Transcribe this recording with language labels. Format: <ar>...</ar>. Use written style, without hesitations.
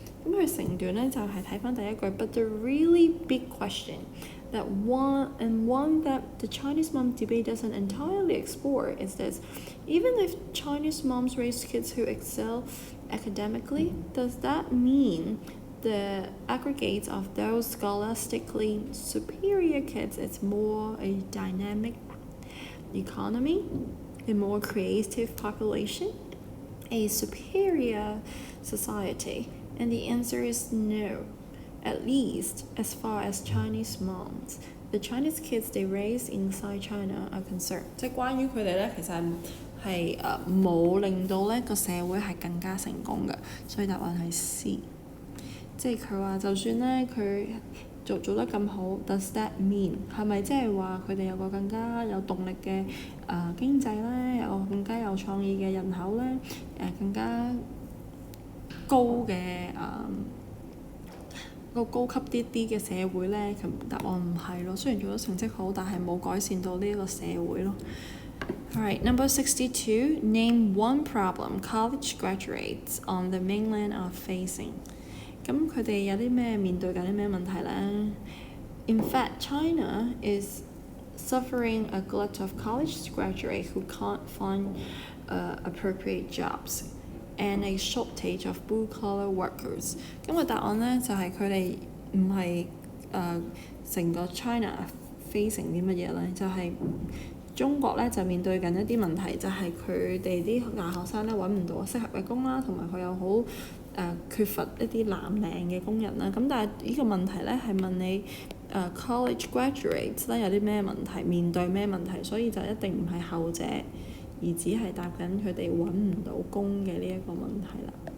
<yue>咁佢成段咧就係睇翻第一句</yue> <en>，but the really big question that one that the Chinese mom debate doesn't entirely explore is this: even if Chinese moms raise kids who excel academically, does that mean the aggregate of those scholastically superior kids is more a dynamic economy, a more creative population, a superior society? And the answer is no, at least as far as Chinese moms. The Chinese kids they raise inside China are concerned.</en> <yue>即係關於佢哋咧，其實係冇令到咧個社會係更加成功嘅，所以答案係 C。即係佢話就算咧佢做得咁好 ，</yue> <en>does that mean</en> <yue>係咪即係話佢哋有個更加有動力嘅經濟咧，有更加有創意嘅人口咧，更加高嘅個高級啲嘅社會呢？答案唔係咯。雖然做咗成績好，但係冇改善到呢一個社會咯。</yue> <en>Alright, number 62. Name one problem college graduates on the mainland are facing.</en> <yue>咁佢哋有啲咩面對緊啲咩問題呢？</yue> <en>In fact, China is suffering a glut of college graduates who can't find appropriate jobs and a shortage of blue-collar workers.</en> <yue>咁個答案呢，就係佢哋唔係成個 China facing 啲乜嘢呢？就係中國咧就面對緊一啲問題，就係佢哋啲大學生咧揾唔到適合嘅工啦，同埋佢又好缺乏一啲藍領嘅工人啦。咁但係呢個問題咧係問你</yue> <en>college graduates</en> <yue>咧有啲咩問題，面對咩問題，所以就一定唔係後者，而只係答緊佢哋揾唔到工嘅呢一個問題啦。</yue>